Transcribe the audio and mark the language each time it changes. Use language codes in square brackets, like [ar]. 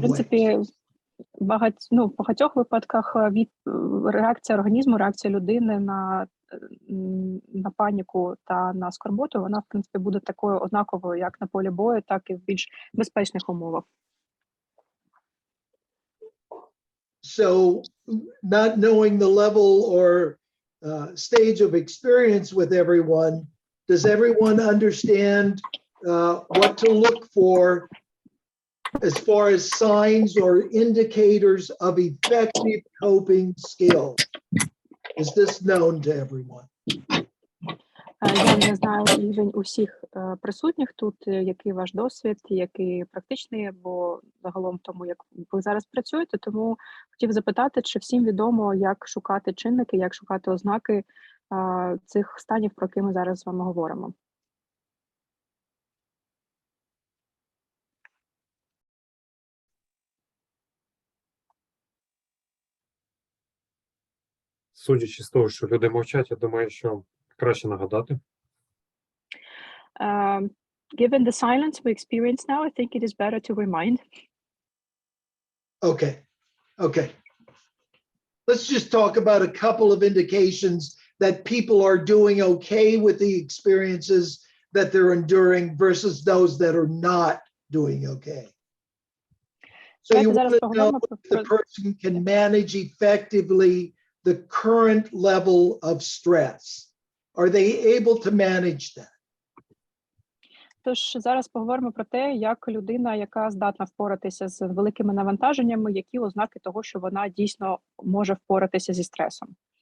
[uk] принципі, в багатьох випадках реакція організму, реакція людини на паніку та на скорботу, вона, в принципі, буде такою однаковою, як на полі бою, так і в більш безпечних умовах. [en] So not knowing the level or stage of experience with everyone, does everyone understand what to look for as far as signs or indicators of effective coping skills? Is this known to everyone? [uk] Я не знаю рівень усіх присутніх тут, який ваш досвід, який практичний, бо загалом тому, як ви зараз працюєте, тому хотів запитати, чи всім відомо, як шукати чинники, як шукати ознаки цих станів, про які ми зараз з вами говоримо. Судячи з того, що люди мовчать, я думаю, що краще нагадати. [en] Given the silence we experience now, I think it is better to remind. Okay. Let's just talk about a couple of indications that people are doing okay with the experiences that they're enduring versus those that are not doing okay. So you want to know if the person can manage effectively the current level of stress. Are they able to manage that? [uk] Тож зараз поговоримо про те, як людина, яка здатна впоратися з великими навантаженнями, які ознаки того, що вона дійсно може впоратися зі стресом.